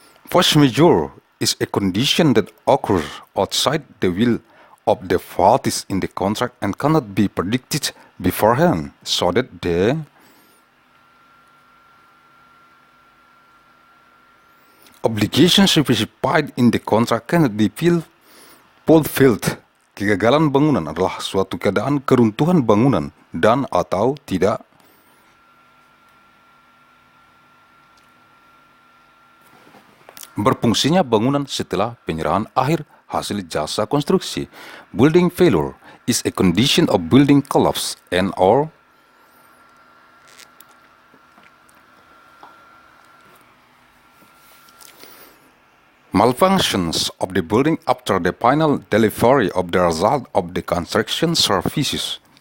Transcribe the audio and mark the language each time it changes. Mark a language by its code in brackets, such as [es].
[en] Force majeure is a condition that occurs outside the will of the parties in the contract and cannot be predicted beforehand, so that the obligations specified in the contract cannot be fulfilled. [id] Kegagalan bangunan adalah suatu keadaan keruntuhan bangunan dan atau tidak berfungsinya bangunan setelah penyerahan akhir hasil jasa konstruksi. [en] Building failure is a condition of building collapse and or malfunctions of the building after the final delivery of the result of the construction services.